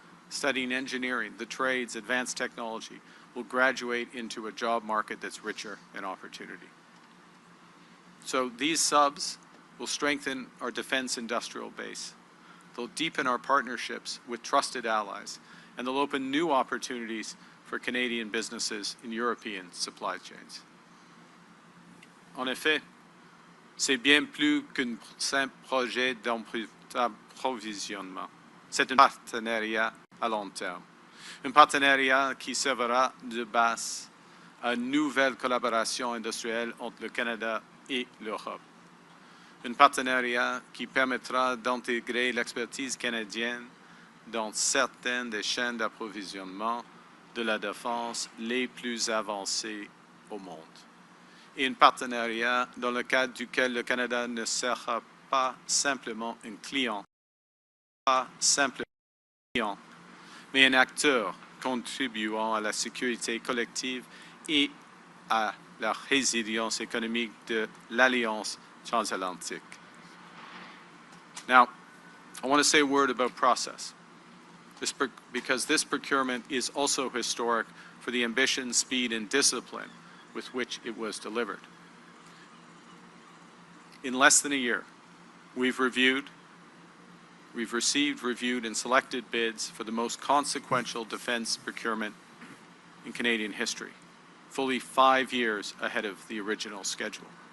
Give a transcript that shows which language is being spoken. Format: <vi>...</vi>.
<en>studying engineering, the trades, advanced technology, will graduate into a job market that's richer in opportunity. So these subs will strengthen our defense industrial base. They'll deepen our partnerships with trusted allies, and they'll open new opportunities for Canadian businesses in European supply chains.</en> <fr>En effet, c'est bien plus qu'un simple projet d'approvisionnement. C'est un partenariat à long terme. Un partenariat qui servera de base à une nouvelle collaboration industrielle entre le Canada et l'Europe. Un partenariat qui permettra d'intégrer l'expertise canadienne dans certaines des chaînes d'approvisionnement de la défense les plus avancées au monde. Et un partenariat dans le cadre duquel le Canada ne sera pas simplement un client, mais un acteur contribuant à la sécurité collective et à la résilience économique de l'Alliance transatlantique.</fr> <en>Now, I want to say a word about process, because this procurement is also historic for the ambition, speed, and discipline with which it was delivered. In less than a year, we've received, reviewed, and selected bids for the most consequential defense procurement in Canadian history, fully 5 years ahead of the original schedule.</en>